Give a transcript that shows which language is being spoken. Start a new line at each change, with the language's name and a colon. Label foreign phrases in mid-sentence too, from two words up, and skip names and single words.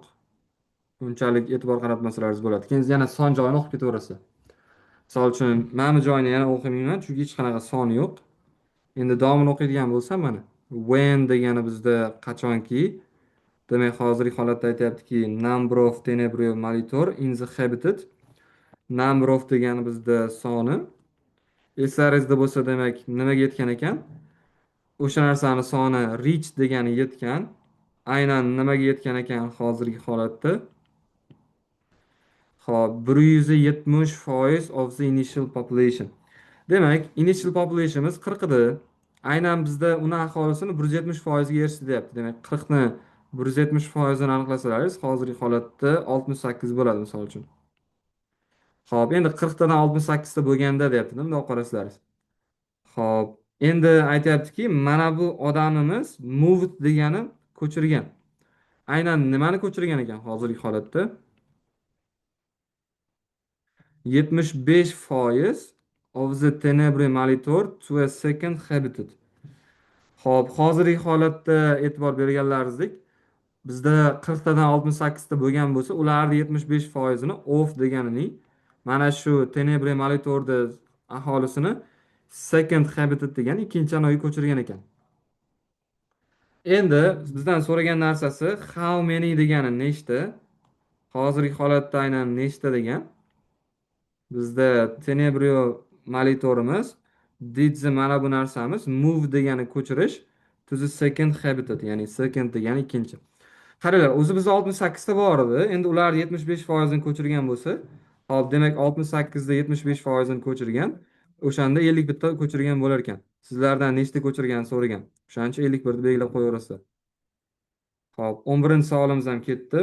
Uzbek: Unchalik e'tibor qaratmasalaringiz bo'ladi. Keyin yana son joyini o'qib ketaverasizlar. Misol uchun mana bu joyini yana o'qimayman, chunki hech qanaqa son yo'q. Endi davomini o'qiydigan bo'lsam mana when degani bizda qachonki Demak, hozirgi holatda aytyaptiki,
English: number of tenebrio monitor in the habitat. Number of
Uzbek: degani bizda soni. Eslaringizda bo'lsa, demak, nimaga yetgan ekan? O'sha narsani soni reach degani yetgan. Aynan nimaga yetgan ekan hozirgi holatda?
English: Xo'p, 170% of the initial population.
Uzbek: Demak,
English: initial populationimiz
Uzbek: 40 edi. Aynan bizda uni aholisini 170% ga erishdi deyapti. Demak, 40 ni 170% dan aniqlasalaringiz, hozirgi holatda 68 bo'ladi, misol uchun. Xo'p, endi 40 tadan 68 ta bo'lganda deyapti, bundoq qarasalaringiz. Xo'p, endi aytyaptiki, mana bu odamimiz moved degani ko'chirgan. Aynan nimani ko'chirgan ekan hozirgi holatda?
English: 75% of the tenebrae molitor to a second habitat.
Uzbek: Xo'p, hozirgi holatda e'tibor berganlaringizdek, bizda 40 tadan 68 ta bo'lgan bo'lsa, ularni 75%ni off deganining mana shu Tenebre molitorda aholisini
English: second habitat
Uzbek: degan ikkinchi anoyi ko'chirgan ekan. Endi bizdan so'ragan narsasi
English: how many
Uzbek: degani nechta? Hozirgi holatda aynan nechta degan? Bizda Tenebrio monitorimiz didzi mana bu narsamiz move degani ko'chirish
English: to the second habitat,
Uzbek: ya'ni second degani ikkinchi. Qaranglar, o'zi bizda 68 ta bor edi. Endi ular 75% ni ko'chirgan bo'lsa, hop, demak 68 da 75% ni ko'chirgan. O'shanda 51 ta ko'chirgan bo'lar ekan. Sizlardan nechta ko'chirganini so'ragan. O'shaning uchun 51 ni belgilab qo'yaverasizlar. Hop, 11-savolimiz ham ketdi.